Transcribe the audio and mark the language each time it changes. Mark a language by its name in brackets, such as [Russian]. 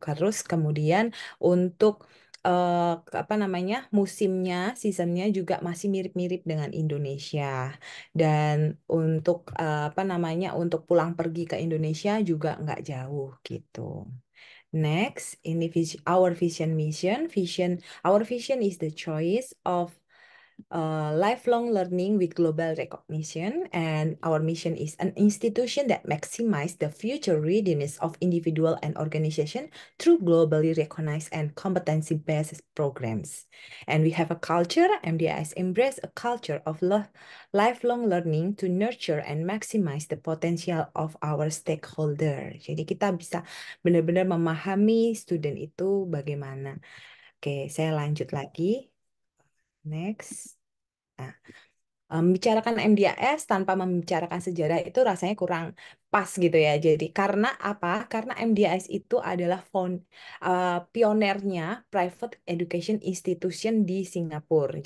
[Indonesian] Terus kemudian untuk eh, apa namanya musimnya, seasonnya juga masih mirip-mirip dengan Indonesia. Dan untuk apa namanya untuk pulang pergi ke Indonesia juga nggak jauh gitu. [English] Next, our vision mission. Our vision is the choice of lifelong learning with global recognition, and our mission is an institution that maximizes the future readiness of individual and organization through globally recognized and competency-based programs. And we have a culture, MDIS embrace a culture of lifelong learning to nurture and maximize the potential of our stakeholder. [Indonesian] Jadi kita bisa benar-benar memahami student itu bagaimana. Oke, saya lanjut lagi. Next. Nah, membicarakan MDAS tanpa membicarakan sejarah itu rasanya kurang pas gitu ya. Jadi karena apa? Karena MDAS itu adalah pionernya private education institution di Singapura.